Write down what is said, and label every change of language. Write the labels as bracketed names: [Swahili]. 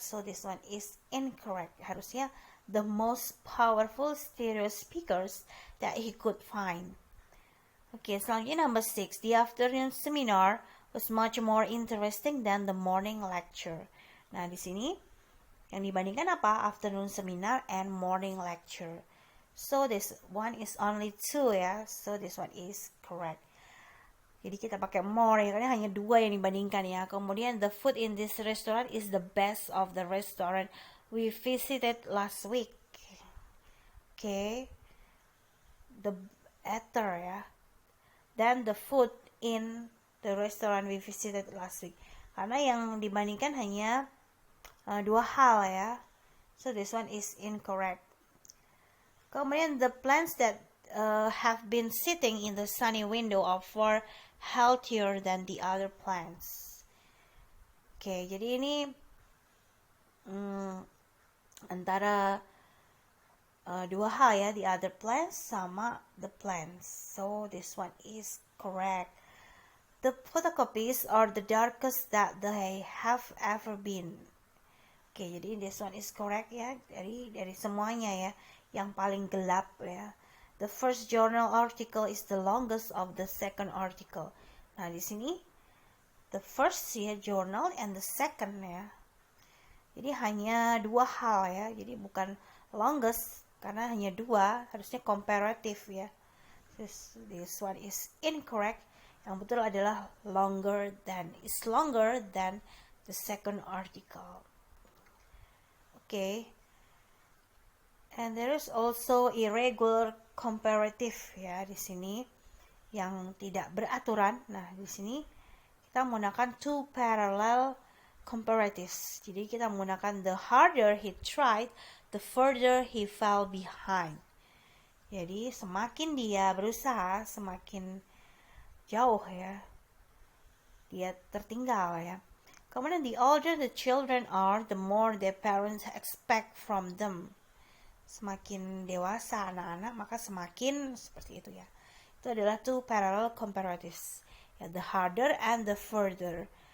[English] So this one is incorrect. [Indonesian] Harusnya [English] the most powerful stereo speakers that he could find. Okay, [Indonesian] selanjutnya [English] number 6. The afternoon seminar was much more interesting than the morning lecture. [Indonesian] Nah, di sini yang dibandingkan apa? [English] Afternoon seminar and morning lecture. So this one is only 2 ya. So this one is correct. [Indonesian] Jadi kita pakai more ya, karena hanya 2 yang dibandingkan ya. Kemudian [English] the food in this restaurant is the best of the restaurant we visited last week. Okay. The better ya. Dan the food in the restaurant we visited last week. [Indonesian] Karena yang dibandingkan hanya 2 hal ya. [English] So this one is incorrect. Kemudian the plants that have been sitting in the sunny window are far healthier than the other plants. [Indonesian] Oke, jadi ini antara 2 hal ya, [English] the other plants [Indonesian] sama the plants. [English] So this one is correct. The photocopies are the darkest that they have ever been. [Indonesian] Oke, jadi [English] this one is correct [Indonesian] ya, dari semuanya ya, yang paling gelap ya. [English] The first journal article is the longest of the second article. [Indonesian] Nah, di sini the first ya journal and the second ya. Jadi hanya 2 hal ya, jadi bukan longest karena hanya 2, harusnya comparative ya. [English] This one is incorrect. [Indonesian] Yang betul adalah [English] longer than, is longer than the second article. Okay. And there is also irregular comparative [Indonesian] ya di sini yang tidak beraturan. Nah, di sini kita menggunakan 2 parallel comparatives. Jadi kita menggunakan [English] the harder he tried, the further he fell behind. [Indonesian] Jadi semakin dia berusaha, semakin jauh ya dia tertinggal ya. [English] Kemudian the older the children are, the more their parents expect from them. [Indonesian] Semakin dewasa anak-anak, maka semakin seperti itu ya. Itu adalah 2 parallel comparatives. [English] Ya, the harder and the further.